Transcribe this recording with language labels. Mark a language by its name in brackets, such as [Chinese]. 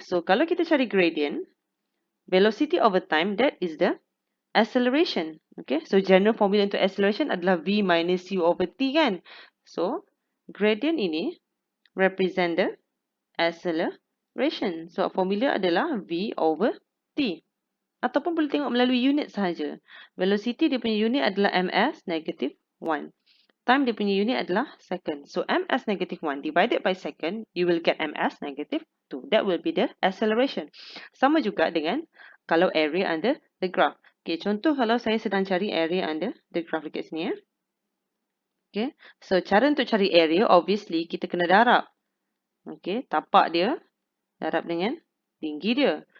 [English] So, [Malay] kalau kita cari gradient, [English] velocity over time, that is the acceleration. Okay. So, general formula untuk acceleration adalah V minus U over T kan. So, gradient ini represent the acceleration. So, formula adalah V over T. [Malay] Ataupun boleh tengok melalui unit sahaja. Velocity dia punya unit adalah ms negative 1. Time dia punya unit adalah second. [English] So, ms negative 1 divided by second, you will get ms negative 2. That will be the acceleration. [Malay] Sama juga dengan kalau [English] area under the graph. [Malay] Okay, contoh kalau saya sedang cari [English] area under the graph [Malay] dekat sini. Okay, so cara untuk cari area, obviously kita kena darab. Okay, tapak dia, darab dengan tinggi dia.